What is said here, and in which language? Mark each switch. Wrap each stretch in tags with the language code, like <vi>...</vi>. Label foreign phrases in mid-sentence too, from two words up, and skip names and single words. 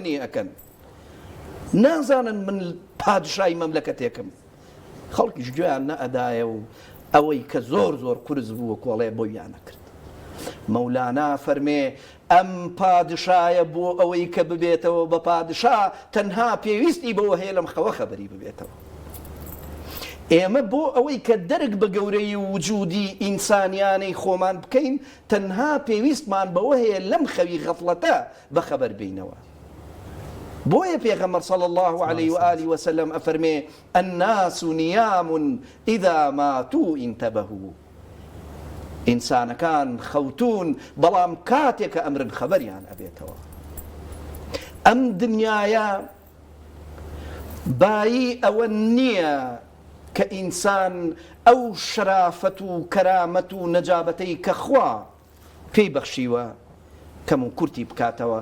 <ckb>منی ئەکەن نازانن من پادشای مەملەکەتێکم خەڵکیش گوێیان نەئەدایە و ئەوەی کە زۆر زۆر قورس بووە کۆڵێ بۆیان نەکرد مەولانا فەرمێ ئەم پادشایە بۆ ئەوەی کە ببێتەوە بە پادشا تەنها پێویستی بەوە هەیە لەم خەوە خەبەری ببێتەوە ئێمە بۆ ئەوەی کە دەرک بە گەورەی وجودی ئینسانیانەی خۆمان بکەین تەنها پێویستمان بەوە هەیە لەم خەوی غەفڵەتە بەخەبەر بینەوە بۆیە پێغەمبەر</ckb> <ar>صلی الله عليه وآله وسلم</ar> <ckb>ئەفەرمێ</ckb> <ar>الناس نيام إذا ماتوا انتبهوا</ar> <ckb>ئینسانەکان خەوتون بەڵام کاتێکە ئەمرن خەبەریان ئەبێتەوە. ئەم دنیاە بایی ئەوە نییە کە ئینسان ئەو شرافەت و کەرامەت و نەجابەتەی کە خوا پێی بەخشیوە کەم و کورتی بکاتەوە.</ckb>